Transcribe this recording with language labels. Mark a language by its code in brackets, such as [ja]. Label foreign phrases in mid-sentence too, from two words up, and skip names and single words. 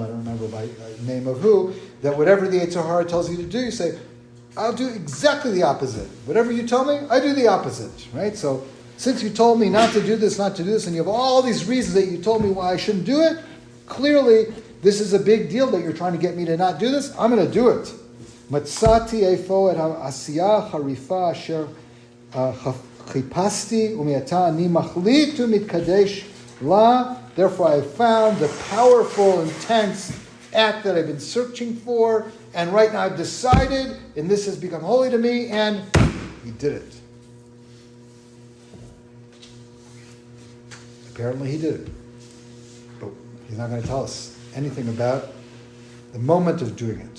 [en] I don't remember by name of who. That whatever the Yetzer Hara tells you to do, you say, I'll do exactly the opposite. Whatever you tell me, I do the opposite. Right? So since you told me not to do this, and you have all these reasons that you told me why I shouldn't do it, clearly this is a big deal that you're trying to get me to not do this. I'm going to do it. [he] מצאתי אפוא את העשייה החריפה אשר חיפשתי ומעתה אני מחליטו מתקדש לה. [en] Therefore, I found the powerful, intense act that I've been searching for, and right now I've decided, and this has become holy to me, and he did it. Apparently he did it. But he's not going to tell us anything about the moment of doing it.